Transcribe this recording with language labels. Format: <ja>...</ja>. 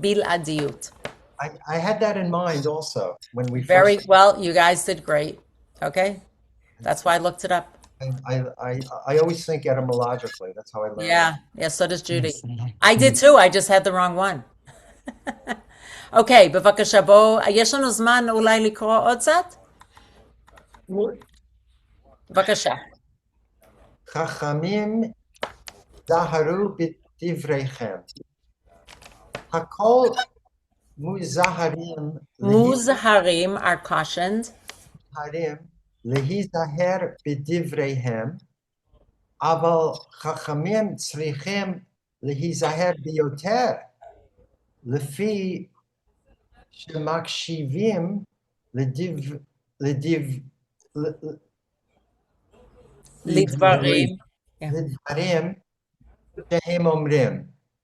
<he>Bil adiyut.</he> <en>I had that in mind also when we Very first, well, you guys did great. Okay? That's why I looked it up. I always think etymologically. That's how I learn. Yeah, so does Judy. I did too, I just had the wrong one.</en> <he>אוקיי, בבקשה, בואו, יש לנו זמן אולי לקרוא עוד קצת? בבקשה. חכמים זהרו בדבריכם. הכל מוזהרים</he> <en>מוזהרים are cautioned.</en> <he>להיזהר בדבריהם, אבל חכמים צריכים להיזהר ביותר, לפי שמקשיבים לדברים שהם אומרים.</he>